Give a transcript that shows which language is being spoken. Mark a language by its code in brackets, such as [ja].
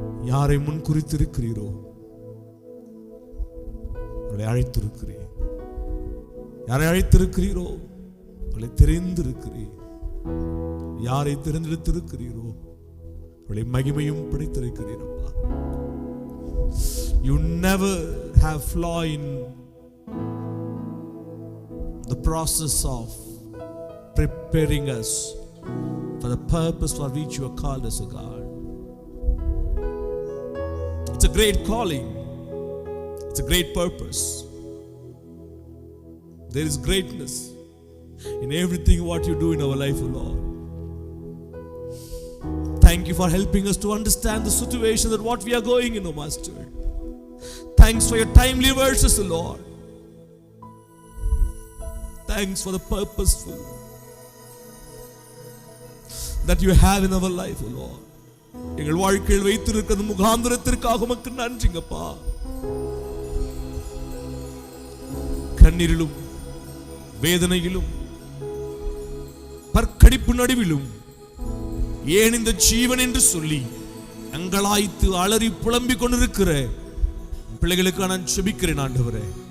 [ta] யாரை முன் குறித்திருக்கிறீரோ அவளை அழைத்திருக்கிறீர், யாரை அழைத்திருக்கிறீரோ அவளை தெரிந்திருக்கிறீர், யாரை தெரிந்தெடுத்திருக்கிறீரோ அவளை மகிமையும் படைத்திருக்கிறீர். [en] You never have flaw in the process of preparing us for the purpose for which you are called as a God. It's a great calling. It's a great purpose. There is greatness in everything what you do in our life, O Lord. Thank you for helping us to understand the situation that what we are going in, O Master. Thanks for your timely verses, O Lord. Thanks for the purposeful that you have in our life, O Lord. [ta] எங்கள் வாழ்க்கையில் வைத்திருக்கிற முகாந்திரத்திற்காக உமக்கு நன்றிங்கப்பா. கண்ணீரிலும் வேதனையிலும் பற்கடிப்பு நடுவிலும் ஏன் இந்த ஜீவன் என்று சொல்லி அங்கலாய்த்து அலறி புலம்பிக் கொண்டிருக்கிற பிள்ளைகளுக்கு நான் செபிக்கிறேன் ஆண்டவரே.